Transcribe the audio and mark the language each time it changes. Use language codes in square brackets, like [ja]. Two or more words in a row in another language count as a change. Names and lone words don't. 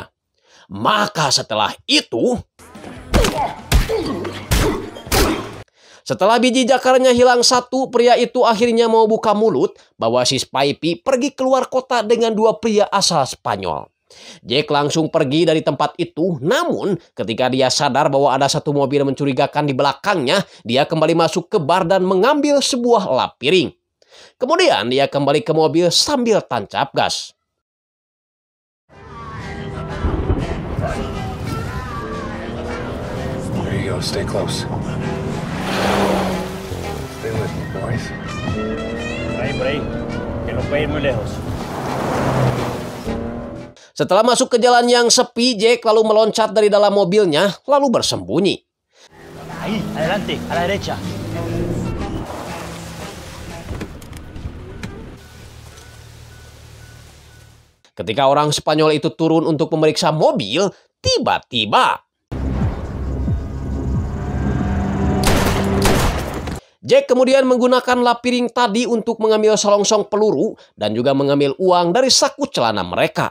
[id] Maka setelah biji jakarnya hilang satu, pria itu akhirnya mau buka mulut bahwa si Spipey pergi keluar kota dengan dua pria asal Spanyol. Jack langsung pergi dari tempat itu, namun ketika dia sadar bahwa ada satu mobil mencurigakan di belakangnya, dia kembali masuk ke bar dan mengambil sebuah lap piring. Kemudian dia kembali ke mobil sambil tancap gas. [en] There you go, stay close. Stay with me, boys. [es] Por ahí, que no puede ir muy lejos. [id] Setelah masuk ke jalan yang sepi, Jack lalu meloncat dari dalam mobilnya, lalu bersembunyi. [es] Ahí, adelante, a la derecha. [id] Ketika orang Spanyol itu turun untuk memeriksa mobil, tiba-tiba Jack kemudian menggunakan lap piring tadi untuk mengambil selongsong peluru dan juga mengambil uang dari saku celana mereka.